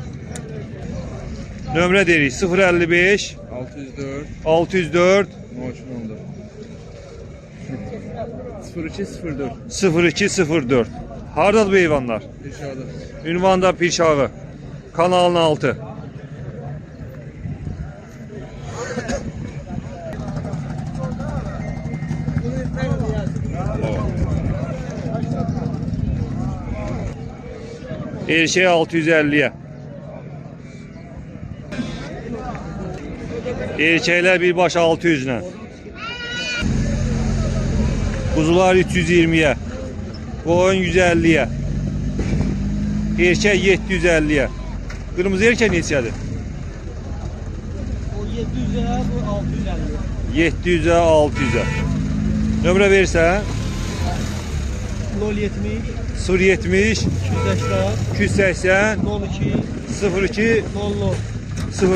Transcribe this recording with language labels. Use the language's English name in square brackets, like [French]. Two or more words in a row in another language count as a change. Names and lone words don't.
[Azerbaijani] Nömrə deyirik 055 604 604 0204. 0204. Hardadır bu heyvanlar? İnşallah. [Turkish] Ünvanda Pirşağı. Kanalın altı. Erkek 650'ye. [Azerbaijani] Erkekler birbaş 600 ilə. [Turkish] Kuzular 320'ye. Qoyun 150'ye. Erkek 750'ye. [Azerbaijani] Kırmızı erkek neçədir? [Turkish] O 700'e bu 650. [Azerbaijani] 700'e 600'e. Nömrə verirsən? 070 070 280 280 02 02 00.